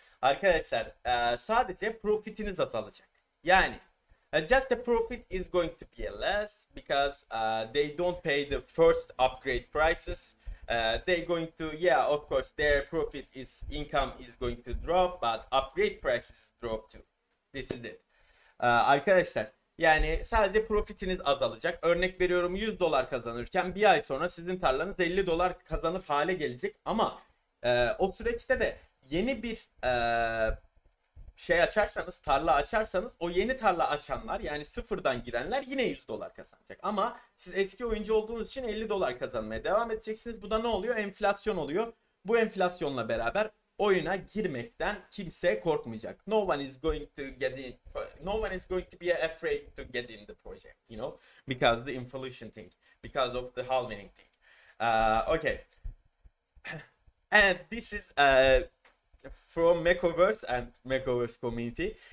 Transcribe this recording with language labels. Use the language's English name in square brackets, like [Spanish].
[Turkish] Arkadaşlar sadece profitiniz azalacak. [English] Yani just the profit is going to be less because they don't pay the first upgrade prices. They're going to, yeah, of course their profit is income is going to drop, but upgrade prices drop too. This is it. [Turkish] Arkadaşlar yani sadece profitiniz azalacak. Örnek veriyorum, $100 kazanırken bir ay sonra sizin tarlanız $50 kazanır hale gelecek. Ama o süreçte de yeni bir şey açarsanız, tarla açarsanız, o yeni tarla açanlar yani sıfırdan girenler yine $100 kazanacak. Ama siz eski oyuncu olduğunuz için $50 kazanmaya devam edeceksiniz. Bu da ne oluyor? Enflasyon oluyor. Bu enflasyonla beraber oyuna girmekten kimse korkmayacak. [English] No one is going to be afraid to get in the project, you know, because the inflation thing, because of the halving thing. Okay. And this is from Makeovers and Makeovers community.